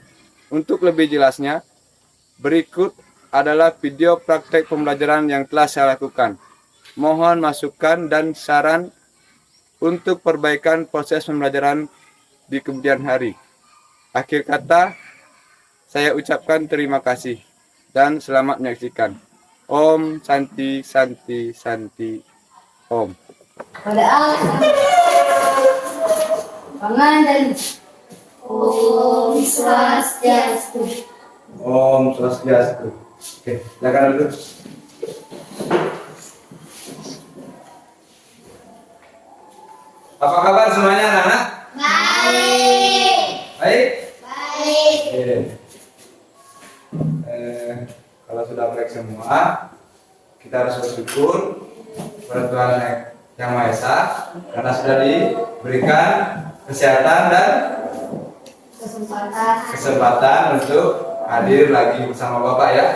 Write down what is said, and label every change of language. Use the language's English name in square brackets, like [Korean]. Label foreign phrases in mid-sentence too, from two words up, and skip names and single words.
[Indonesian] Untuk lebih jelasnya, berikut adalah video praktek pembelajaran yang telah saya lakukan. Mohon masukan dan saran untuk perbaikan proses pembelajaran di kemudian hari. Akhir kata, saya ucapkan terima kasih dan selamat menyaksikan. [Sanskrit] Om Santi Santi Santi Om. [Indonesian] Pada pangan [Sanskrit] Om Swastiastu. Om Swastiastu. [Indonesian] Oke, silakan dulu. Apa kabar semuanya anak-anak? Baik. Baik? Baik. Oke. Kalau sudah baik semua, kita harus bersyukur kepada Tuhan Yang Maha Esa karena sudah diberikan kesehatan dan kesempatan untuk hadir lagi bersama Bapak ya.